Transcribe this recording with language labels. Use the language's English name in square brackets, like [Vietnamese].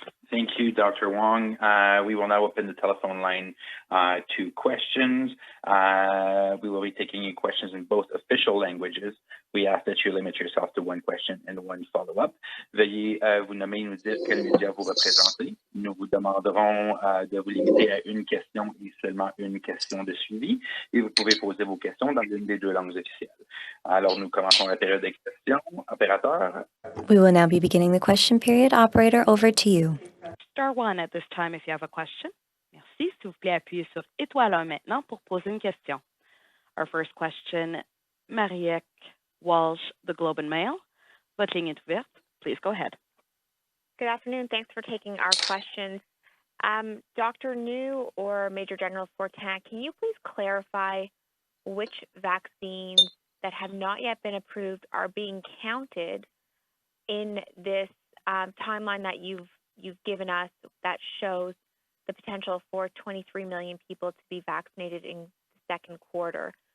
[English] Thank you, Dr. Wong. We will now open the telephone line to questions. We will be taking questions in both official languages. We ask that you limit yourself to one question and one follow-up. [French] Veuillez vous nommer et nous dire quel média vous représentez. Nous vous demanderons de vous limiter à une question et seulement une question de suivi. Et vous pouvez poser vos questions dans l'une des deux langues officielles. Alors, nous commençons la période de questions. Opérateur. [English] We will now be beginning the question period. Operator, over to you. Star 1 at this time if you have a question. [French] Merci. S'il vous plaît, appuyez sur étoile 1 maintenant pour poser une question. [English] Our first question, [French] Mariette Walsh, The Globe and Mail. Votre ligne est ouverte. [English] Please go ahead. Good afternoon. Thanks for taking our questions. Dr. New or Major General Fortin, can you please clarify which vaccines that have not yet been approved are being counted in this timeline that you've given us that shows the potential for 23 million people to be vaccinated in the second quarter?